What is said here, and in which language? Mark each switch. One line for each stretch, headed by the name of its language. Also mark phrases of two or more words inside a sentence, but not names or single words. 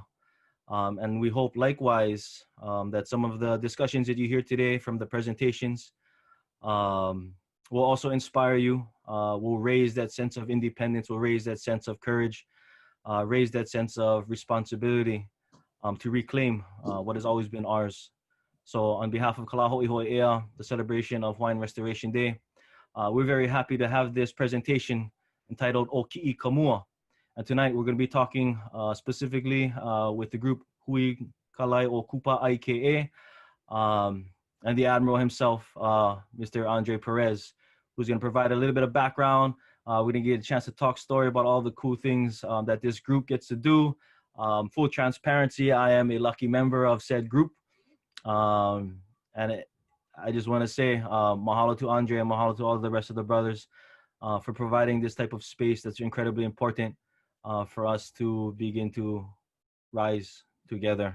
English: And we hope likewise that some of the discussions that you hear today from the presentations will also inspire you, will raise that sense of independence, will raise that sense of courage, raise that sense of responsibility to reclaim what has always been ours. So on behalf of Lā Hoʻihoʻi Ea, the celebration of Hawaiian Restoration Day, we're very happy to have this presentation entitled O Ki'i Kamua. And tonight we're going to be talking specifically with the group Hui Kālai o Kūpāʻaʻikeʻe, and the Admiral himself, Mr. Andre Perez, who's going to provide a little bit of background. We're going to get a chance to talk story about all the cool things that this group gets to do, Full transparency, I am a lucky member of said group. I just want to say mahalo to Andre and mahalo to all the rest of the brothers for providing this type of space that's incredibly important for us to begin to rise together.